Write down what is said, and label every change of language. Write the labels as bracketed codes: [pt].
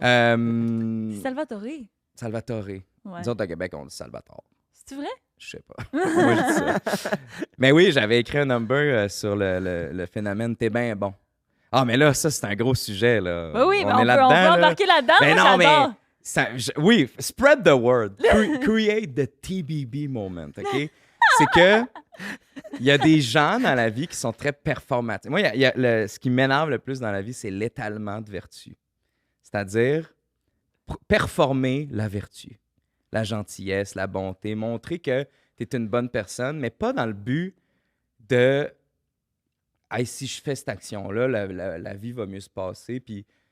[fr] Euh, Salvatore. Salvatore. Ouais. Nous autres, au Québec, on dit Salvatore. C'est vrai? Je sais pas. Moi, je dis ça. Mais oui, j'avais écrit un number sur le phénomène « T'es bien bon ». Ah, mais là, ça, c'est un gros sujet, là. Oui, mais on peut là-dedans, là. embarquer là-dedans. Mais moi, non, mais j'adore. [en] oui, spread the word. Create the TBB moment, OK? [fr] C'est que il y a des gens dans la vie qui sont très performatifs. Moi, ce qui m'énerve le plus dans la vie, c'est l'étalement de vertu. C'est-à-dire performer la vertu, la gentillesse, la bonté, montrer que tu es une bonne personne, mais pas dans le but de hey, si je fais cette action-là, la vie va mieux se passer, puis